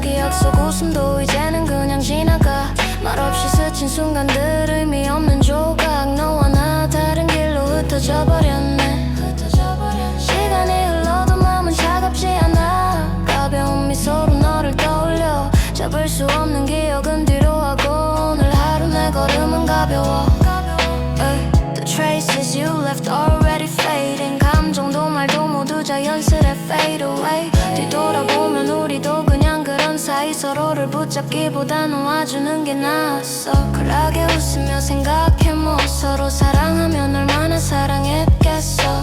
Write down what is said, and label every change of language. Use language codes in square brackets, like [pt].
[ko] 기억 속 웃음도 이제는 그냥 지나가. 말없이 스친 순간들 의미 없는 조각. 너와 나 다른 길로 흩어져 버렸네. 시간이 흘러도 마음은 차갑지 않아. 가벼운 미소로 너를 떠올려. 잡을 수 없는 기억은 뒤로 하고 오늘 하루 내 걸음은 가벼워. [en] The traces you left already fading. [ko] 감정도 말도 모두 자연스레 [en] fade away. [ko] 뒤돌아보면 우리도 그냥 그런 사이. 서로를 붙잡기보다 놓아주는 게 나았어. 쿨하게 웃으며 생각해 뭐 서로 사랑하면 얼마나 사랑했겠어.